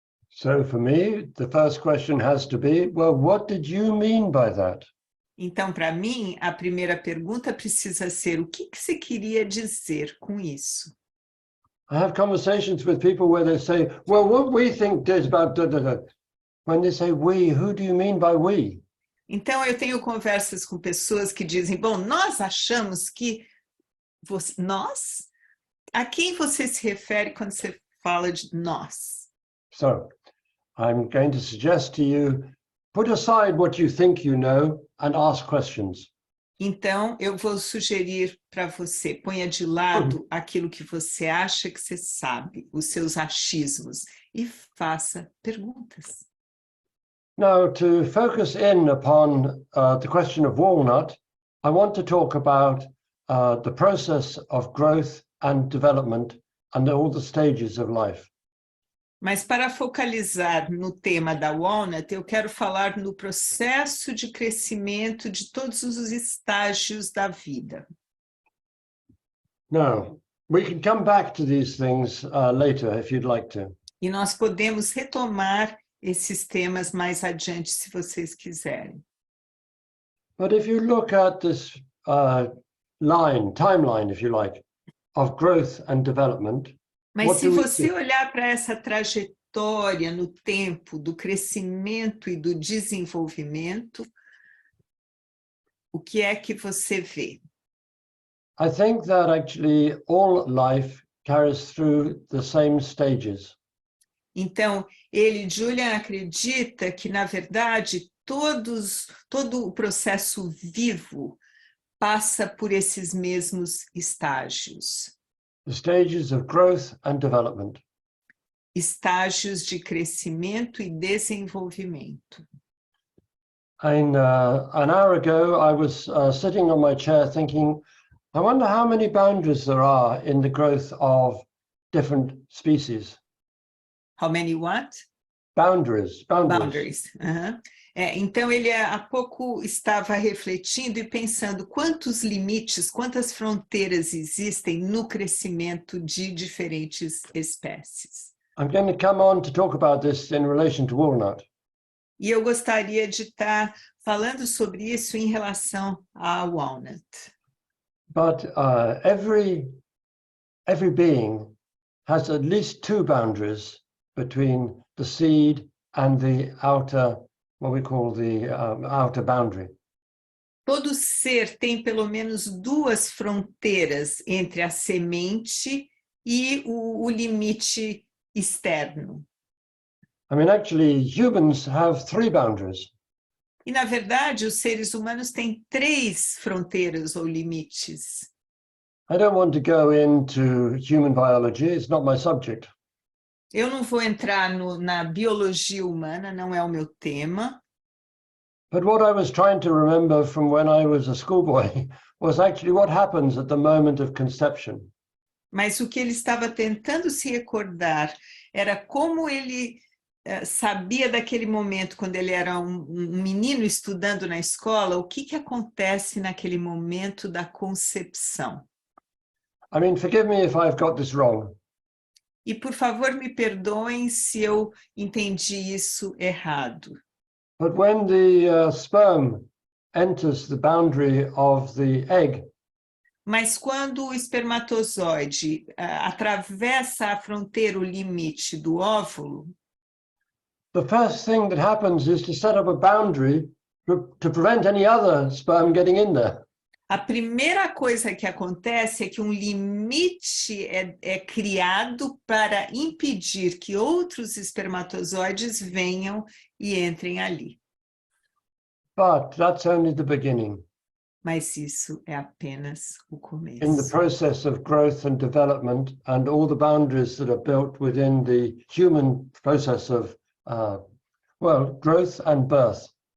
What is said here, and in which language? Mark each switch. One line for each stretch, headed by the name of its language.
English: So for me, the first question has to be, well, what did you mean by that?
Portuguese: Então, para mim, a primeira pergunta precisa ser, o que você queria dizer com isso?
English: I have conversations with people where they say, well, what we think is about da, da, da. When they say we, who do you mean by we?
Portuguese: Então, eu tenho conversas com pessoas que dizem, bom, nós achamos que... Nós? A quem você se refere quando você fala de nós?
English: So, I'm going to suggest to you, put aside what you think you know and ask questions.
Portuguese: Então, eu vou sugerir para você, ponha de lado aquilo que você acha que você sabe, os seus achismos, e faça perguntas.
English: Now, to focus in upon the question of Walnut, I want to talk about the process of growth and development and all the stages of life.
Portuguese: Mas para focalizar no tema da Walnut, eu quero falar no processo de crescimento de todos os estágios da vida.
English: Now, we can come back to these things later if you'd like to.
Portuguese: E nós podemos retomar esses temas mais adiante, se vocês quiserem.
English: But if you look at this timeline, if you like, of growth and development,
Portuguese: mas se você olhar para essa trajetória no tempo do crescimento e do desenvolvimento, o que é que você vê?
English: I think that actually all life carries through the same stages.
Portuguese: Então, Julian, acredita que, na verdade, todo o processo vivo passa por esses mesmos estágios.
English: The stages of growth and development. Estágios de crescimento e desenvolvimento. And an hour ago, I was sitting on my chair thinking, I wonder how many boundaries there are in the growth of different species. How many what? Boundaries. Boundaries.
Portuguese: Então, ele há pouco estava refletindo e pensando quantos limites, quantas fronteiras existem no crescimento de diferentes espécies.
English: I'm going to come on to talk about this in relation to Walnut.
Portuguese: E eu gostaria de estar falando sobre isso em relação à Walnut.
English: But every being has at least 2 boundaries between the seed and the outer, what we call the outer boundary.
Portuguese: Todo ser tem pelo menos 2 fronteiras entre a semente e o limite externo.
English: I mean, actually, humans have 3 boundaries.
Portuguese: E, na verdade, os seres humanos têm 3 fronteiras ou limites.
English: I don't want to go into human biology, it's not my subject.
Portuguese: Eu não vou entrar na biologia humana, não é o meu tema.
English: But what I was trying to remember from when I was a schoolboy was actually what happens at the moment of conception.
Portuguese: Mas o que ele estava tentando se recordar era como ele sabia daquele momento, quando ele era um menino estudando na escola, o que acontece naquele momento da concepção.
English: I mean, forgive me if I've got this wrong.
Portuguese: E, por favor, me perdoem se eu entendi isso errado.
English: But when the sperm enters the boundary of the egg,
Portuguese: Mas quando o espermatozoide atravessa a fronteira, o limite do óvulo,
English: the first thing that happens is to set up a boundary to prevent any other sperm getting in there.
Portuguese: a primeira coisa que acontece é que um limite é criado para impedir que outros espermatozoides venham e entrem ali.
English: But that's only the beginning.
Portuguese: Mas isso é apenas o começo.
English: In the process of growth and development and all the boundaries that are built within the human process of, growth and birth.